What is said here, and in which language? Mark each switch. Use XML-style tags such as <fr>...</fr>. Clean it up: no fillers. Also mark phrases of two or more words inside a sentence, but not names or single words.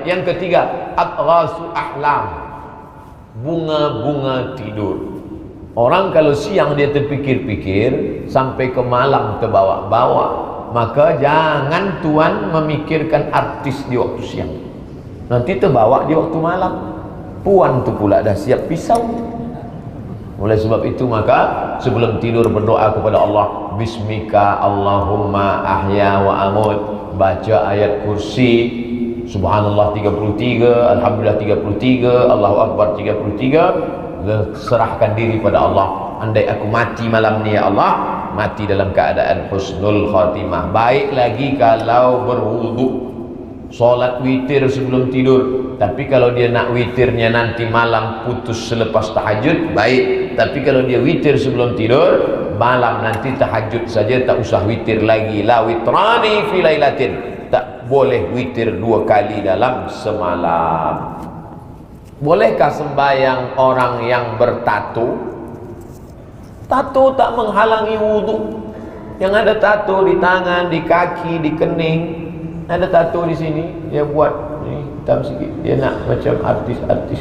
<ms>Yang ketiga,</ms> <ar>أضغاث أحلام,</ar> <ms>bunga-bunga tidur. Orang kalau siang dia terpikir-pikir sampai ke malam terbawa-bawa, maka jangan tuan memikirkan artis di waktu siang, nanti terbawa di waktu malam. Puan tu pula dah siap pisau. Oleh sebab itu maka sebelum tidur berdoa kepada Allah,</ms> <ar>باسمك اللهم أحيا وأموت,</ar> <ms>baca ayat kursi,</ms> <ar>سبحان الله 33، الحمد لله 33، الله أكبر 33.</ar> <ms>Serahkan diri pada Allah. Andai aku mati malam ni ya Allah, mati dalam keadaan</ms> <ar>حسن الخاتمة.</ar> <ms>Baik lagi kalau berwudu, solat witir sebelum tidur. Tapi kalau dia nak witirnya nanti malam putus selepas tahajud, baik. Tapi kalau dia witir sebelum tidur, malam nanti tahajud saja, tak usah witir lagi.</ms> <ar>لا وتران في ليلة,</ar> <ms>tak boleh witir 2 kali dalam semalam. Bolehkah sembahyang orang yang bertato? Tato tak menghalangi wudu. Yang ada tato di tangan, di kaki, di kening, ada tato di sini, dia buat ni hitam sikit, dia nak macam artis-artis.</ms>